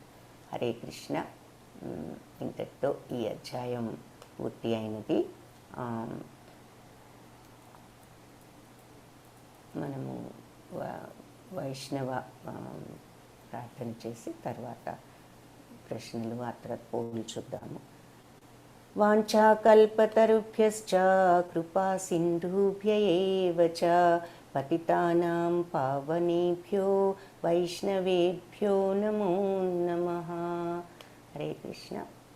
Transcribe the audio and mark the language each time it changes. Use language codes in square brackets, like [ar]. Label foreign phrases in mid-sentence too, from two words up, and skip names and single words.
[te] హరే కృష్ణ. ఇంతటితో ఈ అధ్యాయం పూర్తి అయినది. మనము వైష్ణవ ప్రార్థన చేసి తర్వాత ప్రశ్నలు ఆ తర్వాత పోగులు చూద్దాము. [sa] వాంఛాకల్పతరుభ్యశ్చ కృపా సింధుభ్య ఏవ చ పతితానాం పావనేభ్యో వైష్ణవేభ్యో నమో నమః. [te] హరే కృష్ణ.